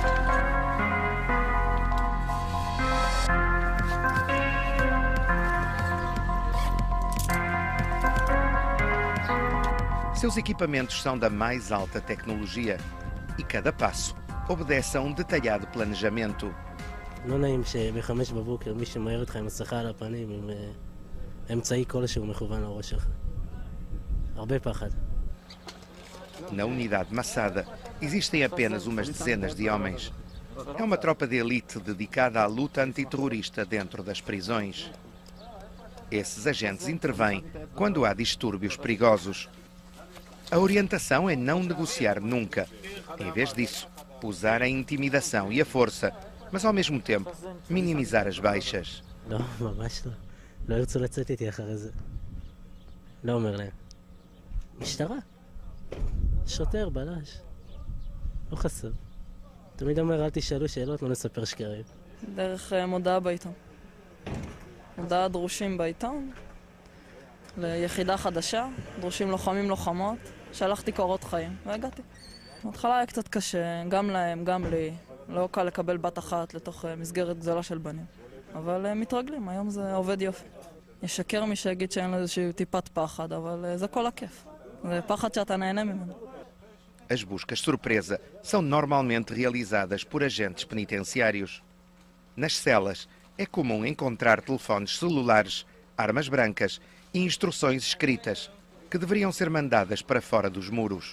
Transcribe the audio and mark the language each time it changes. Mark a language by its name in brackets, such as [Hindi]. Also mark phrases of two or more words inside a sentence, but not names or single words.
[Portuguese] Seus equipamentos são da mais alta tecnologia e cada passo obedece a um detalhado planejamento. [Hebrew] לא נעים שב-5 בבוקר מי שמעיר אותך עם מסכה על הפנים עם אמצעי כלשהו מכוון לראש שלך. הרבה פחד. [Portuguese] Na unidade Massada existem apenas umas dezenas de homens. É uma tropa de elite dedicada à luta antiterrorista dentro das prisões. Esses agentes intervêm quando há distúrbios perigosos. A orientação é não negociar nunca. Em vez disso, usar a intimidação e a força, mas ao mesmo tempo minimizar as baixas. [Hebrew] לא, ממש לא. לא ירצו לצאת איתי אחרי זה. לא אומר להם. משטרה. שוטר, בלש. לא חסר. תמיד אומר, אל תשאלו שאלות, לא נספר שקרים. דרך מודעה בעיתון. מודעה דרושים בעיתון. ליחידה חדשה. דרושים לוחמים לוחמות. שלחתי קורות חיים, והגעתי. בהתחלה היה קצת קשה, גם להם, גם לי. לא קל לקבל בת אחת לתוך מסגרת גדולה של בנים. אבל מתרגלים, היום זה עובד יופי. ישקר מי שיגיד שאין לו איזושהי טיפת פחד, אבל זה כל הכיף. זה פחד שאתה נהנה ממנו. [Portuguese] As buscas surpresa são normalmente realizadas por agentes penitenciários. Nas celas é comum encontrar telefones celulares, armas brancas e instruções escritas que deveriam ser mandadas para fora dos muros.